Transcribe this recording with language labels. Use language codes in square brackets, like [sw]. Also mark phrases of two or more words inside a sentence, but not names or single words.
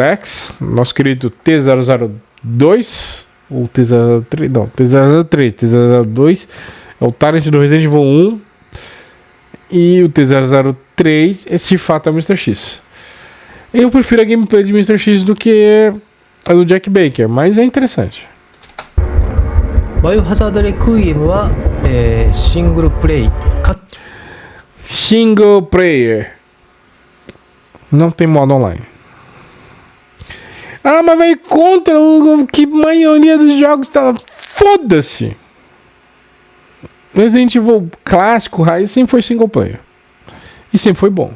[pt] X, nosso querido T-002, ou T-03, não, T-003, T-002, é o Tyrant do Resident Evil 1, e o T-003, esse de fato é o Mr. X. Eu prefiro a gameplay de Mr. X do que a do Jack Baker, mas é interessante. [ja] バイオハザードレクイエムは、シングルプレイか [en] Single player. [pt] Não tem modo online. Ah, mas vai contra o que a maioria dos jogos tá. Foda-se! Resident Evil clássico, raiz, sempre foi [en] single player. [pt] E sempre foi bom.